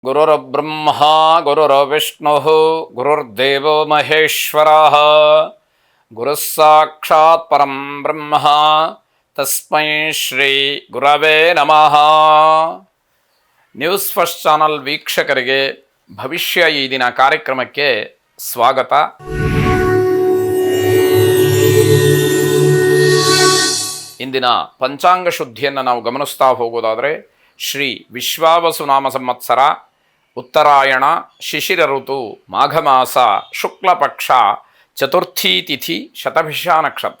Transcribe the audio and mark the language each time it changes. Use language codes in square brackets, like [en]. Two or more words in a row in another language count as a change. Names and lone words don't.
[sa] ಗುರುರ್ಬ್ರಹ್ಮ ಗುರುರ್ವಿಷ್ಣುಃ ಗುರುರ್ದೇವೋ ಮಹೇಶ್ವರಃ ಗುರುಃ ಸಾಕ್ಷಾತ್ ಪರಂ ಬ್ರಹ್ಮ ತಸ್ಮೈ ಶ್ರೀ ಗುರವೇ ನಮಃ. [en] News First Channel [kn] ವೀಕ್ಷಕರಿಗೆ ಭವಿಷ್ಯ ಈ ದಿನ ಕಾರ್ಯಕ್ರಮಕ್ಕೆ ಸ್ವಾಗತ. ಇಂದಿನ ಪಂಚಾಂಗ ಶುದ್ಧಿಯನ್ನು ನಾವು ಗಮನಿಸ್ತಾ ಹೋಗೋದಾದರೆ ಶ್ರೀ ವಿಶ್ವಾವಸುನಾಮ ಸಂವತ್ಸರ ಉತ್ತರಾಯಣ ಶಿಶಿರ ಋತು ಮಾಘ ಮಾಸ ಶುಕ್ಲಪಕ್ಷ ಚತುರ್ಥೀ ತಿಥಿ ಶತಭಿಷ ನಕ್ಷತ್ರ.